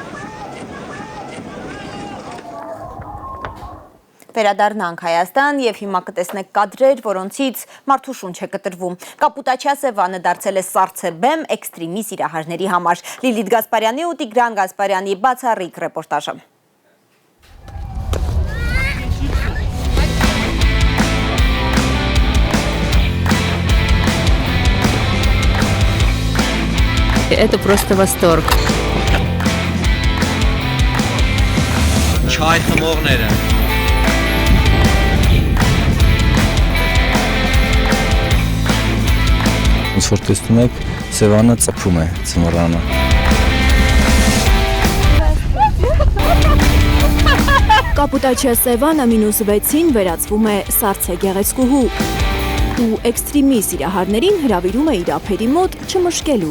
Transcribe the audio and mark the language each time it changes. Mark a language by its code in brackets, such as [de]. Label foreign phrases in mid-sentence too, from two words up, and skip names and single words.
[hy] Վերադառնանք Հայաստան եւ հիմա կտեսնեք կադրեր, որոնցից մարդու շունչ է կտրվում։ Կապուտաչյա Սևանը դարձել է սառցեբեմ էքստրեմի սիրահարների համար։ Լիլիթ Գասպարյանի ու Տիգրան Գասպարյանի բացառիկ ռեպորտաժը։ [ru] Это просто восторг. [hy] Չայ խմողները։ Ոնց որ տեսնում եք, Սևանը ծփում է ծմռանը։ Կապուտաչյա Սևանը -6-ին վերածվում է սառցե գեղեցկուհու ու էքստրեմի սիրահարներին հրավիրում է իր ափերի մոտ չմշկելու։